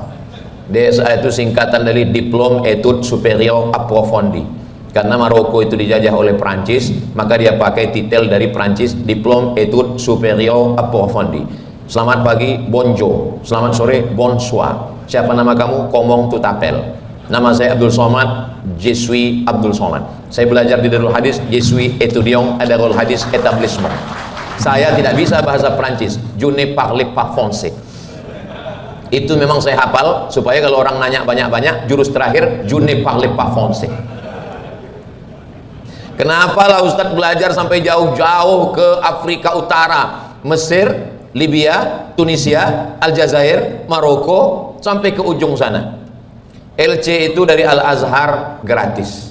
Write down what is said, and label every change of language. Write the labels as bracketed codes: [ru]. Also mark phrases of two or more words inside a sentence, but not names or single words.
[id] DESA itu singkatan dari Diplôme Études Supérieures Approfondies. Karena Maroko itu dijajah oleh Prancis, maka dia pakai titel dari Prancis, Diplôme Études Supérieures Approfondies. Selamat pagi, bonjour. Selamat sore, bonsoir. Siapa nama kamu? [fr] Comment tu t'appelles? [id] Nama saya Abdul Somad, [fr] je suis Abdul Somad. [id] Saya belajar di Darul Hadis, [fr] je suis étudiant à Darul Hadis Établissement. [id] Saya tidak bisa bahasa Prancis, [fr] je ne parle pas français. [id] Itu memang saya hafal supaya kalau orang nanya banyak-banyak, jurus terakhir [fr] je ne parle pas français. [id] Kenapa lah Ustadz belajar sampai jauh-jauh ke Afrika Utara, Mesir, Libya, Tunisia, Aljazair, Maroko, sampai ke ujung sana. LC itu dari Al-Azhar gratis.